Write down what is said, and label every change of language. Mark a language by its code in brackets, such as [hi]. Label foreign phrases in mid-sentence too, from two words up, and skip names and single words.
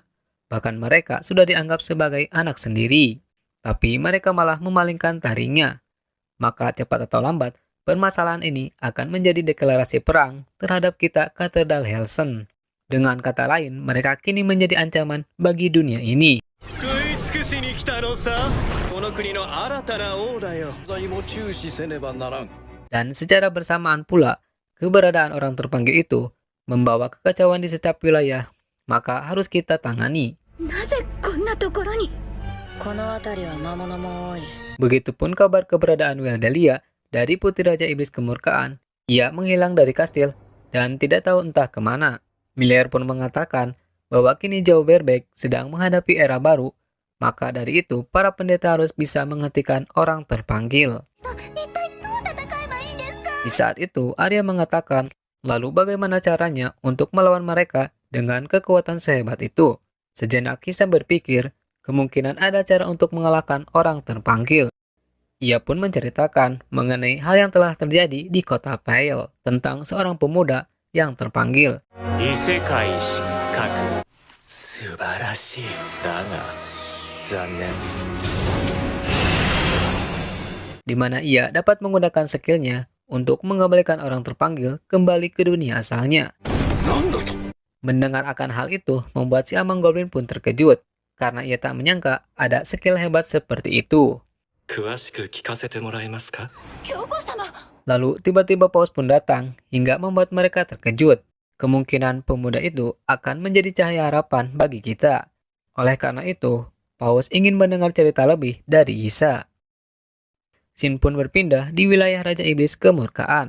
[id] Bahkan mereka sudah dianggap sebagai anak sendiri. Tapi mereka malah memalingkan taringnya. Maka cepat atau lambat, permasalahan ini akan menjadi deklarasi perang terhadap kita Katedral Helsen. Dengan kata lain, mereka kini menjadi ancaman bagi dunia ini. [ja] 食い尽くしに来たのさ。この国の新たな王だよ。罪も注視せねばならん。 [id] Dan secara bersamaan pula, keberadaan orang terpanggil itu membawa kekacauan di setiap wilayah, maka harus kita tangani. [ja] なぜこんなところに。この辺りは魔物も多い。 [id] Begitupun kabar keberadaan Weldelia dari Putri Raja Iblis Kemurkaan. Ia menghilang dari kastil dan tidak tahu entah kemana. Miller pun mengatakan bahwa kini Zhao Berbek sedang menghadapi era baru, maka dari itu para pendeta harus bisa menghentikan orang terpanggil. Di saat itu, Arya mengatakan, lalu bagaimana caranya untuk melawan mereka dengan kekuatan sehebat itu? Sejenak Kisa berpikir, kemungkinan ada cara untuk mengalahkan orang terpanggil. Ia pun menceritakan mengenai hal yang telah terjadi di kota Pale tentang seorang pemuda yang terpanggil. [ja] 異世界失格素晴らしいだが残念 [id] Di mana ia dapat menggunakan skillnya untuk mengembalikan orang terpanggil kembali ke dunia asalnya. Mendengar akan hal itu membuat si Amang Goblin pun terkejut karena ia tak menyangka ada skill hebat seperti itu. [ja] 詳しく聞かせてもらえますか教皇様。 [id] Lalu tiba-tiba paus pun datang hingga membuat mereka terkejut. Kemungkinan pemuda itu akan menjadi cahaya harapan bagi kita. Oleh karena itu, paus ingin mendengar cerita lebih dari Isa. Sin pun berpindah di wilayah Raja Iblis Kemurkaan.